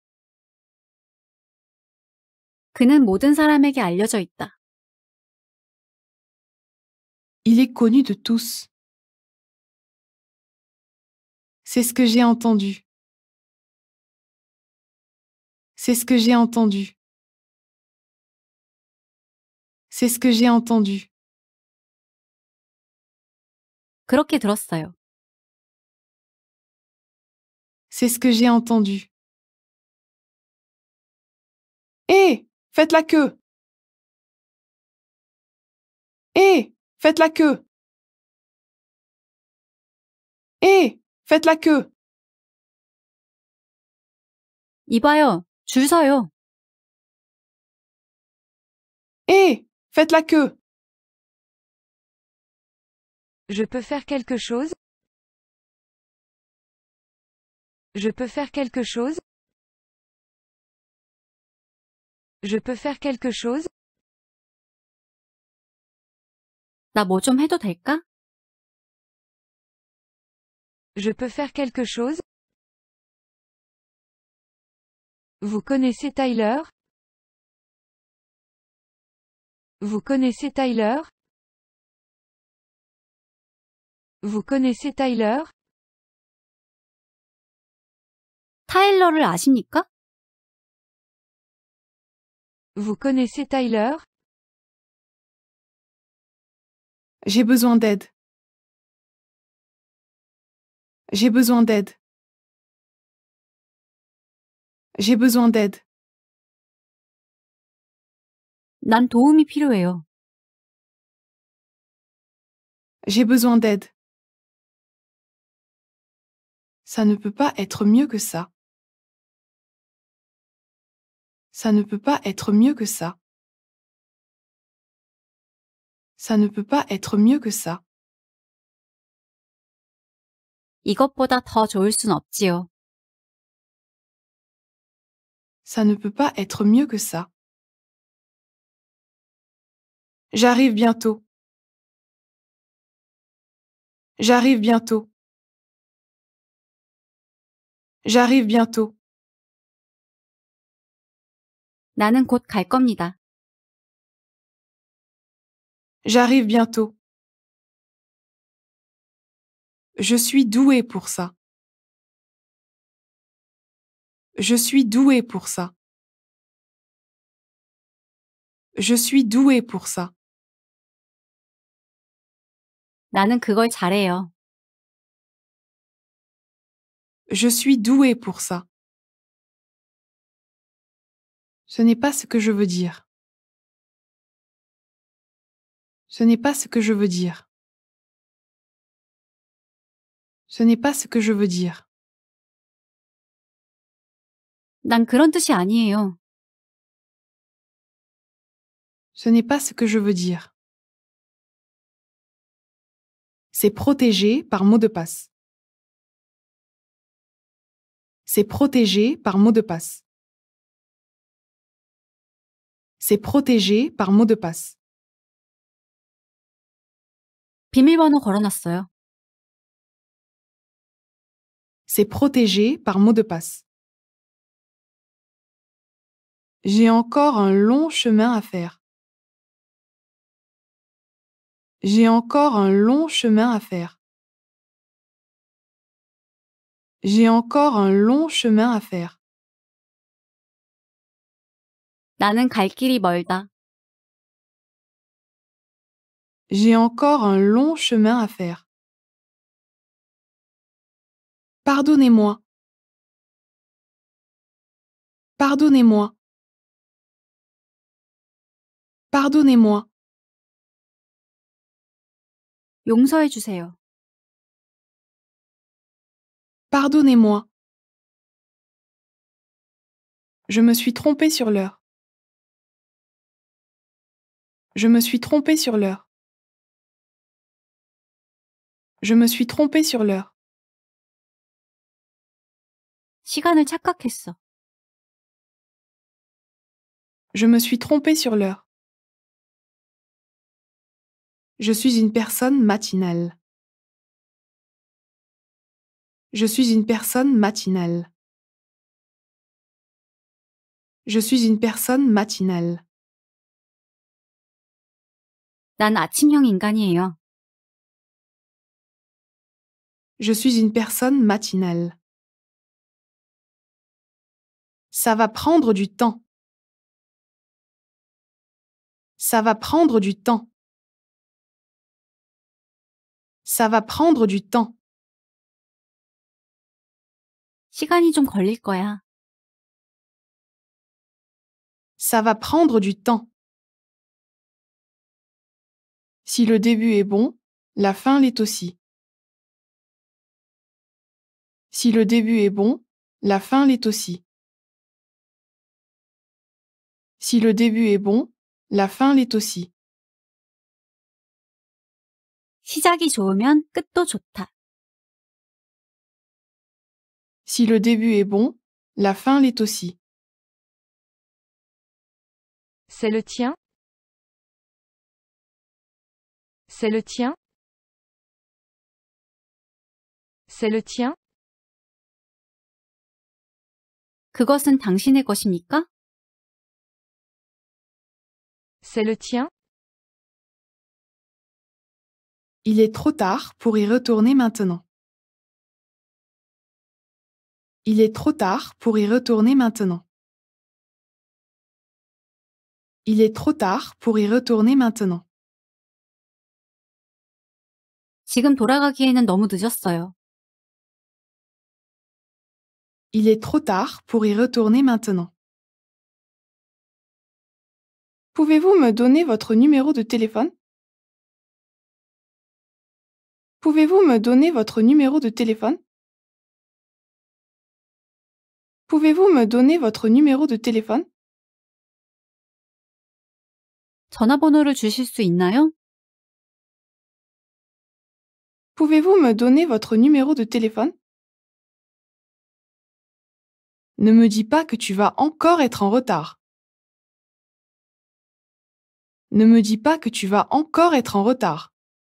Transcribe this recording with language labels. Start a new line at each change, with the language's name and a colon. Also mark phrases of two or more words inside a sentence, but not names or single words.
Korean: 그는 모든 사람에게 알려져 있다.
French: Il est connu de tous. C'est ce que j'ai entendu. C'est ce que j'ai entendu. C'est ce que j'ai entendu.
Korean: 그렇게 들었어요.
French: C'est ce que j'ai entendu. Hé, faites la queue. Hé, faites la queue. Hé, faites la queue.
Korean: 이봐요, 줄 서요.
French: Hé, faites la queue. Je peux faire quelque chose? Je peux faire quelque chose? Je peux faire quelque chose?
Korean: 나 뭐 좀 해도 될까?
French: Je peux faire quelque chose? Vous connaissez Tyler? Vous connaissez Tyler? Vous connaissez Tyler?
Korean: 타일러를 아십니까?
French: Vous connaissez Tyler? J'ai besoin d'aide. J'ai besoin d'aide. J'ai besoin d'aide.
Korean: 난 도움이 필요해요.
French: J'ai besoin d'aide. Ça ne peut pas être mieux que ça. Ça ne peut pas être mieux que ça. Ça ne peut pas être mieux que ça.
Korean: 이것보다 더 좋을 순 없지요.
French: Ça ne peut pas être mieux que ça. J'arrive bientôt. J'arrive bientôt. J'arrive bientôt.
Korean: 나는 곧 갈 겁니다.
French: J'arrive bientôt. Je suis doué pour ça. Je suis doué pour ça. Je suis doué pour ça.
Korean: 나는 그걸 잘해요.
French: Je suis doué pour ça. Ce n'est pas ce que je veux dire. Ce n'est pas ce que je veux dire. Ce n'est pas ce que je veux dire.
Korean: 난 그런 뜻이 아니에요.
French: Ce n'est pas ce que je veux dire. C'est protégé par mot de passe. C'est protégé par mot de passe. C'est protégé par mot de passe.
Korean: 비밀번호 걸어놨어요.
French: C'est protégé par mot de passe. J'ai encore un long chemin à faire. J'ai encore un long chemin à faire. J'ai encore un long chemin à faire.
Korean: 나는 갈 길이 멀다.
French: J'ai encore un long chemin à faire. Pardonnez-moi. Pardonnez-moi. Pardonnez-moi.
Korean: 용서해 주세요.
French: Pardonnez-moi. Je me suis trompé sur l'heure. Je me suis trompé sur l'heure. Je me suis trompé sur l'heure.
Korean: 시간을 착각했어.
French: Je me suis trompé sur l'heure. Je suis une personne matinale. Je suis une personne matinale. Je suis une personne matinale.
Korean: 난 아침형 인간이에요.
French: Je suis une personne matinale. Ça va prendre du temps. Ça va prendre du temps. Ça va prendre du temps.
Korean: 시간이 좀 걸릴 거야.
French: Ça va prendre du temps. Si le début est bon, la fin l'est aussi. Si le début est bon, la fin l'est aussi. Si le début est bon, la fin l'est aussi.
Korean: 시작이 좋으면 끝도 좋다.
French: Si le début est bon, la fin l'est aussi. C'est le tien? C'est le tien? C'est le tien?
Korean: 그것은 당신의 것입니까?
French: C'est le tien? Il est trop tard pour y retourner maintenant. Il est trop tard pour y retourner maintenant. Il est trop tard pour y retourner maintenant.
Korean: 지금 돌아가기에는 너무 늦었어요.
French: Il est trop tard pour y retourner maintenant. Pouvez-vous me donner votre numéro de téléphone? Pouvez-vous me donner votre numéro de téléphone? Pouvez-vous me donner votre numéro de téléphone?
Korean: 전화번호를 주실 수 있나요?
French: Pouvez-vous me donner votre numéro de téléphone? Ne me dis pas que tu vas encore être en retard. Ne me dis pas que tu vas encore être en retard.